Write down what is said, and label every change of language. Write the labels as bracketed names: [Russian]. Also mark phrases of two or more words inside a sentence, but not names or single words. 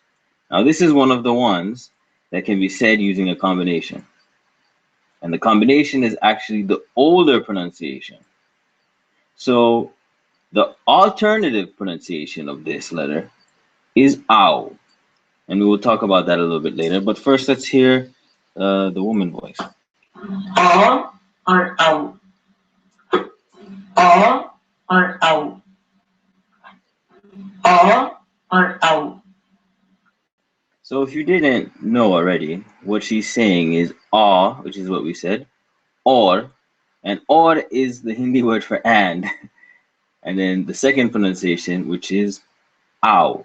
[English] Now this is one of the ones that can be said using a combination, and the combination is actually the older pronunciation. So the alternative pronunciation of this letter is ow, and we will talk about that a little bit later. But first, let's hear the woman voice. O or O. O or O. O or O. So if you didn't know already, what she's saying is "aw," which is what we said, or, and or is the Hindi word for and then the second pronunciation, which is ow.